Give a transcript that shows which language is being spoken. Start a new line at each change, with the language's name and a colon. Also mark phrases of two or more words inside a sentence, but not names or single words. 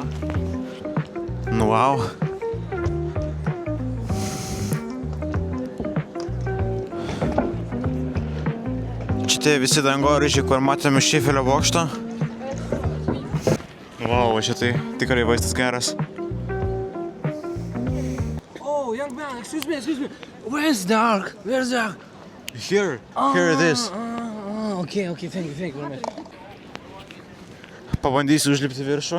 Lithuanian: Nu, wow. Šitie visi dangoraižiai, kur matėme iš Eifelio bokšto. Wow, šitai tikrai vaizdas geras.
English: Oh, young man, excuse me. Where's the ark? Where's the ark? Here it is. Okay, thank you very much.
Lithuanian: Pabandysiu užlipti viršų.